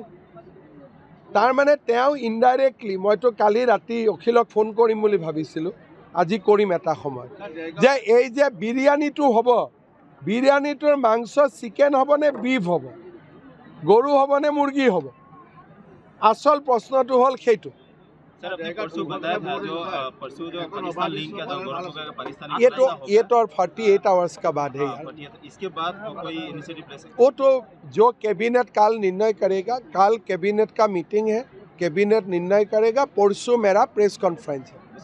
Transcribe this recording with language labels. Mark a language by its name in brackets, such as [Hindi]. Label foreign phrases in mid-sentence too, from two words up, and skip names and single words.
[Assamese] তাৰমানে তেওঁ ইনডাইৰেক্টলি, মইতো কালি ৰাতি অখিলক ফোন কৰিম বুলি ভাবিছিলোঁ, আজি কৰিম এটা সময়, যে এই যে বিৰিয়ানীটো হ'ব, বিৰিয়ানীটোৰ মাংস চিকেন হ'ব নে বিফ হ'ব, গৰু হ'ব নে মুৰ্গী হ'ব? আচল প্ৰশ্নটো হ'ল সেইটো। [Hindi] ये तो 48 आवर्स का बाद है यार। इसके बाद कोई इनिशिएटिव ले सकते? वो तो जो कैबिनेट काल निर्णय करेगा, काल कैबिनेट का मीटिंग है, कैबिनेट निर्णय करेगा, परसों मेरा प्रेस कॉन्फ्रेंस है।